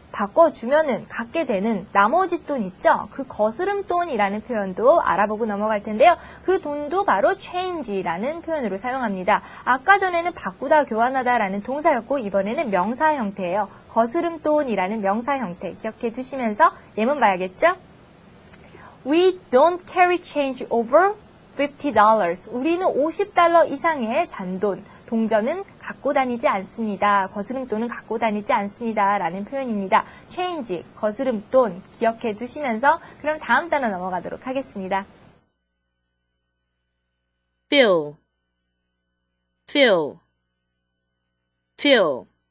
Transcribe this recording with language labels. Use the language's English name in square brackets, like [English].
[Korean] 바꿔주면은 갖게 되는 나머지 돈 있죠? 그 거스름 돈이라는 표현도 알아보고 넘어갈 텐데요. 그 돈도 바로 change라는 표현으로 사용합니다. 아까 전에는 바꾸다, 교환하다라는 동사였고 이번에는 명사 형태예요. 거스름 돈이라는 명사 형태 기억해 두시면서 예문 봐야겠죠? [English] We don't carry change over $50. [Korean] 우리는 $50 이상의 잔돈, 동전은 갖고 다니지 않습니다. 거스름돈은 갖고 다니지 않습니다. 라는 표현입니다. change, 거스름돈 기억해 두시면서 그럼 다음 단어 넘어가도록 하겠습니다. [English] fill, fill, fill.